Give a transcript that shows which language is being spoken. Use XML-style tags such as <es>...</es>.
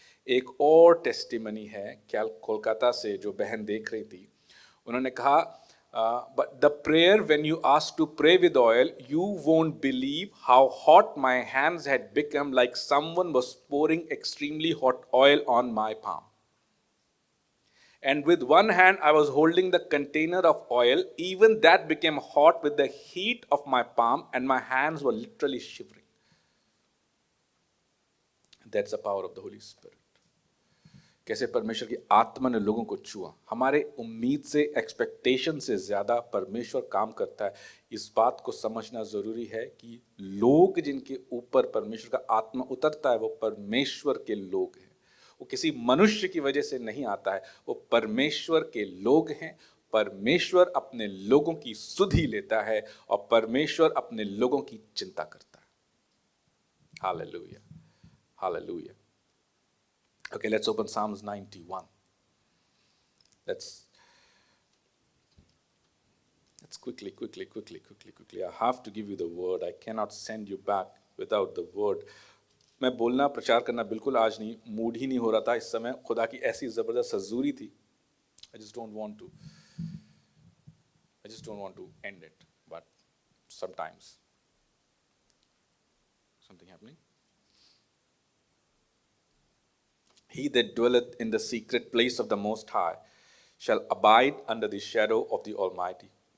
<hi>एक और टेस्टिमनी है, क्या कोलकाता से जो बहन देख रही थी, उन्होंने कहा</hi> <en>but the prayer when you asked to pray with oil, you won't believe how hot my hands had become, like someone was pouring extremely hot oil on my palm. And with one hand I was holding the container of oil, even that became hot with the heat of my palm, and my hands were literally shivering. That's the power of the Holy Spirit.</en> <hi>कैसे परमेश्वर की आत्मा ने लोगों को छुआ. हमारे उम्मीद से, एक्सपेक्टेशन से ज़्यादा परमेश्वर काम करता है. इस बात को समझना ज़रूरी है कि लोग जिनके ऊपर परमेश्वर का आत्मा उतरता है, वो परमेश्वर के लोग हैं. वो किसी मनुष्य की वजह से नहीं आता है, वो परमेश्वर के लोग हैं. परमेश्वर अपने लोगों की सुधि लेता है, और परमेश्वर अपने लोगों की चिंता करता है.</hi> <en>Hallelujah, hallelujah. Okay, let's open Psalms 91. Let's quickly. I have to give you the word. I cannot send you back without the word.</en> <hi>मैं बोलना, प्रचार करना बिल्कुल आज नहीं, मूड ही नहीं हो रहा था इस समय. खुदा की ऐसी ज़बरदस्त हजूरी थी.</hi> <en>I just don't want to end it, but sometimes something happening. He that dwelleth in the secret place of the Most High shall abide under the shadow of the Almighty.</en>